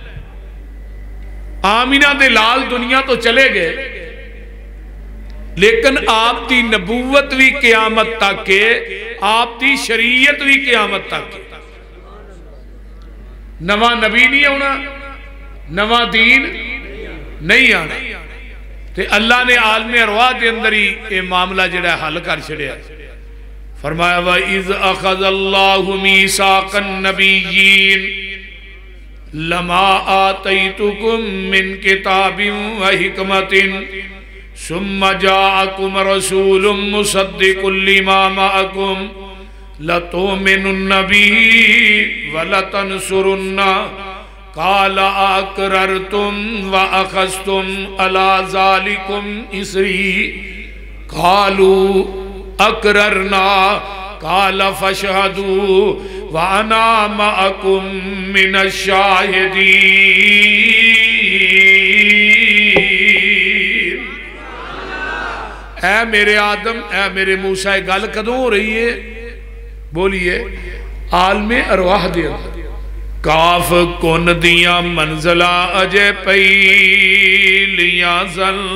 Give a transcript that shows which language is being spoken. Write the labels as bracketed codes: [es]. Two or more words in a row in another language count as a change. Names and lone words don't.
[pa] آمنہ دے لال دنیا توں چلے گئے، لیکن آپ دی نبوت بھی قیامت تک ہے، آپ دی شریعت بھی قیامت تک ہے. نواں نبی نہیں آنا، نواں دین نہیں آنا. تے اللہ نے عالم ارواح کے اندر ہی یہ معاملہ جیہڑا حل کر چھڈیا. [ar] फरमाया وإذ أخذ الله ميثاق النبيين لما آتيتكم من كتاب وحكمة ثم جاءكم رسول مصدق لما معكم لتؤمنن به ولتنصرنه قال أأقررتم وأخذتم على ذلكم إصري قالوا أقررنا قال فاشهدوا وأنا معكم من الشاهدين. [pa] اے میرے آدم، اے میرے موسیٰ، گل کدوں ہو رہی ہے? بولیے عالم ارواح دے اندر. کاف کن دیاں منزلاں اجے پئیلیاں سن.